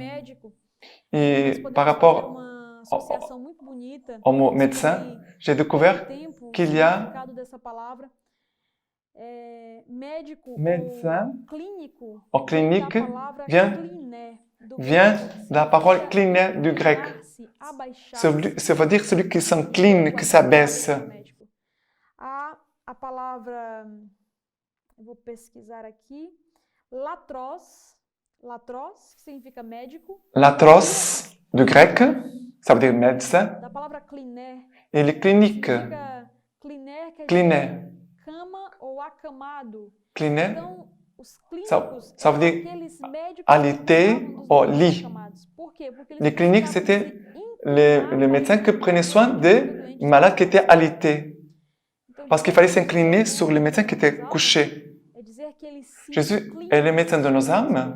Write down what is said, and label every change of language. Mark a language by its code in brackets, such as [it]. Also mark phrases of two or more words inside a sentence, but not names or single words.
[fr] Et par rapport au mot médecin, j'ai découvert qu'il y a médecin ou clinique vient de la parole cliné du grec. Ça veut dire celui qui s'incline, qui s'abaisse. [pt] A palavra, eu vou pesquisar aqui, latros, que significa médico. [fr] Latros, du grec, ça veut dire médecin. [pt] Da palavra cliné. [fr] Et les cliniques, cliné, [pt] cama ou acamado. [fr] cliné, [pt] Então, os [fr] ça veut dire alité ou lit. Les cliniques, c'était les médecins qui prenaient soin des malades qui étaient alités. Parce qu'il fallait s'incliner sur les médecins qui étaient couchés. Jésus est le médecin de nos âmes.